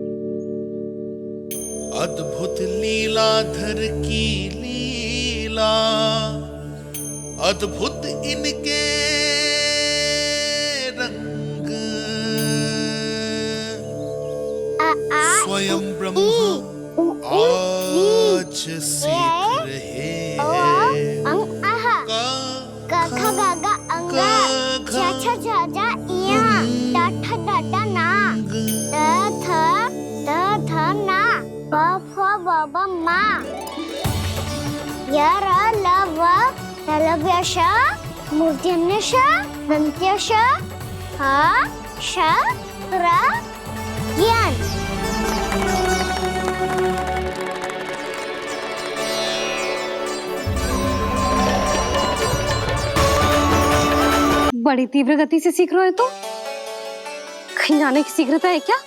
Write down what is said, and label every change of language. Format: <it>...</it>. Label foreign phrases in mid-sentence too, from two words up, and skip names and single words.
<hi>अद्भुत लीलाधर की लीला, अद्भुत इनके रंग, स्वयं ब्रह्मा आज सीख रहे हैं। गा गा गा गा अंगा, छा छा छा जा इया, टा ठा टा टा ना, थ ना, ब फ ब ब मा, य र ल व तलव्यश, मूर्धन्यश, दन्त्यश, ह श र ज्ञान। बड़ी तीव्र गति से सीख रहे हो तो कहीं जाने की शीघ्रता है क्या?</hi>